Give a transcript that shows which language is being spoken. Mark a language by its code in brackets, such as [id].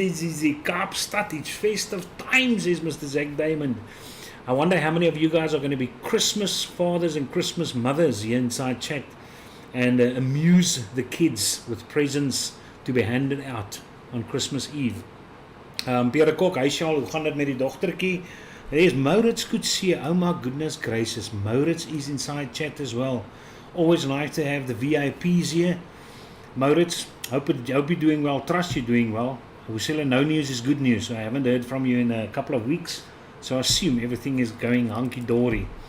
[en] Kaapstad, it's festive time, says Mr. Zach Diamond. I wonder how many of you guys are going to be Christmas fathers and Christmas mothers here inside chat. and amuse the kids with presents to be handed out on Christmas Eve. [af] Pierre Kok, hy sê al, hoe gaan dit met die dogtertjie? [en] There's Maurits Kutsie. Oh my goodness gracious, Maurits is inside chat as well. Always nice to have the VIPs here. Maurits, hope you're doing well, trust you're doing well. We say no news is good news. I haven't heard from you in a couple of weeks, so I assume everything is going hunky-dory.